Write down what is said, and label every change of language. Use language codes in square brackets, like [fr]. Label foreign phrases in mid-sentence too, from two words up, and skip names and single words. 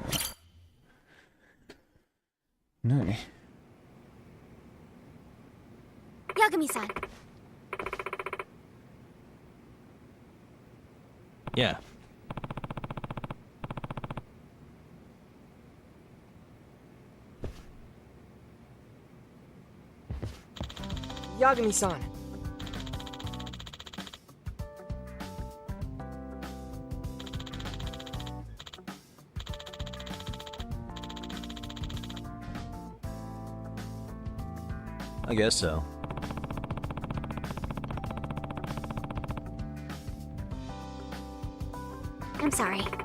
[fi] Noniin. [en] Yagami-san. Yeah. Yagami-san. I guess so. I'm sorry.